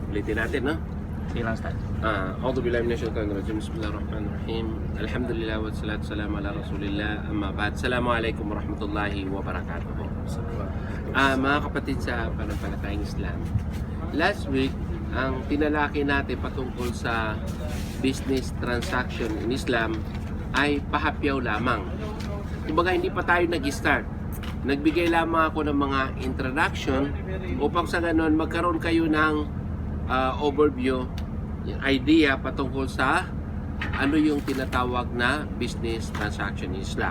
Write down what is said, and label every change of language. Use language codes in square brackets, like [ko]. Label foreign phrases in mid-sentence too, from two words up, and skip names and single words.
[tl] Ulitin natin, no? Silang start. [ar] أعوذ بالله من الشيطان الرجيم. بسم الله الرحمن الرحيم. الحمد لله والصلاة والسلام على رسول الله. أما بعد. السلام عليكم ورحمة الله وبركاته. [tl] Mga kapatid sa pananampalatayang Islam. [en] Last week, [tl] ang tinalaki natin patungkol sa [en] business transaction in Islam [tl] ay pahapyaw lamang. Kumbaga hindi pa tayo nag-start. Nagbigay lamang ako ng mga introduction upang sa ganon magkaroon kayo ng [en] overview, idea [tl] patungkol sa ano yung tinatawag na [en] business transaction in Islam.